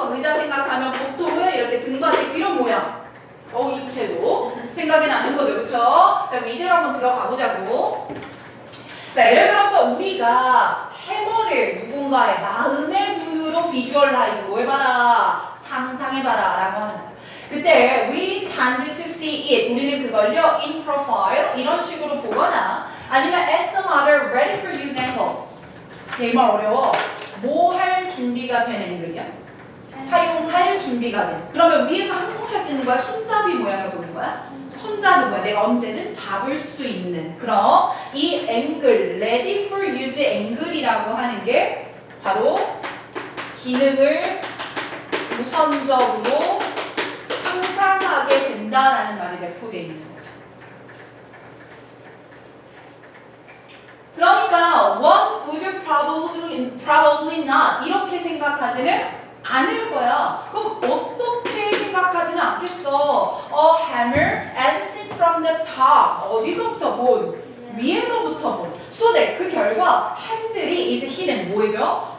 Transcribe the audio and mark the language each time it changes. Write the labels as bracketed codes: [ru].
[ko] 그럼 의자 생각하면 보통은 이렇게 등받이 있고 이런 모양 입체도 생각이 나는 거죠. 그쵸? 자 그럼 이대로 한번 들어가 보자고. 자 예를 들어서 우리가 해머를 누군가의 마음의 눈으로 비주얼라이즈 뭐 해봐라 상상해봐라 라고 하는 거야. [en] 그때 we tend to see it [ko] 우리는 그걸요 [en] in profile [ko] 이런 식으로 보거나 아니면 [en] as some other ready for use angle [ko] 이 말 어려워. 뭐 할 준비가 된 앵글이야? 사용할 준비가 된. 그러면 위에서 항공샷 찍는 거야? 손잡이 모양을 보는 거야? 손잡은 거야. 내가 언제든 잡을 수 있는. 그럼 이 앵글, [en] ready for use [ko] 앵글이라고 하는 게 바로 기능을 우선적으로 상상하게 된다라는 말이 내포되어 있는 거죠. 그러니까 [en] one would probably not [ko] 이렇게 생각하지는 않을 거야. 그럼 어떻게 생각하지는 않겠어? [en] A hammer as seen from the top [ko] 어디서부터 본? 위에서부터 본. [en] So that [ko] 그 결과 핸들이 [en] is hidden [ko] 뭐죠?